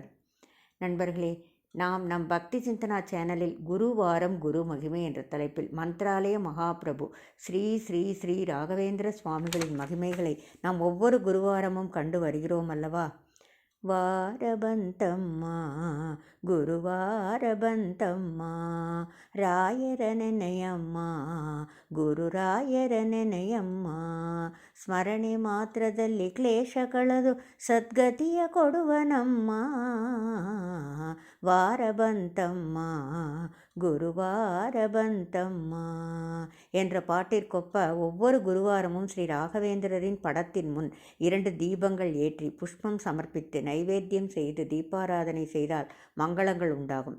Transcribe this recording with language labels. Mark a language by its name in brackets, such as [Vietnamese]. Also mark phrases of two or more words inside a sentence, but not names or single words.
[Tamil] நண்பர்களே, நாம் நம் பக்தி சிந்தனா சேனலில் குருவாரம் குரு மகிமை என்ற தலைப்பில் மந்த்ராலய மகாபிரபு ஸ்ரீ ஸ்ரீ ஸ்ரீ ராகவேந்திர சுவாமிகளின் மகிமைகளை நாம் ஒவ்வொரு குருவாரமும் கண்டு வருகிறோம் அல்லவா? [Kannada] ವಾರ ಬಂತಮ್ಮ ಗುರುವಾರ ಬಂತಮ್ಮ ರಾಯರನೆನೆಯಮ್ಮ ಗುರು ರಾಯರನೆನೆಯಮ್ಮ ಸ್ಮರಣೆ ಮಾತ್ರದಲ್ಲಿ ಕ್ಲೇಶ ಕಳೆದು ಸದ್ಗತಿಯ ಕೊಡುವನಮ್ಮ ವಾರ ಬಂತಮ್ಮ ಗುರುವಾರ ಬಂತಮ್ಮ [Tamil] என்ற பாட்டிற்கொப்ப ஒவ்வொரு குருவாரமும் ஸ்ரீ ராகவேந்திரரின் படத்தின் முன் 2 தீபங்கள் ஏற்றி புஷ்பம் சமர்ப்பித்து நைவேத்தியம் செய்து தீபாராதனை செய்தால் மங்களங்கள் உண்டாகும்.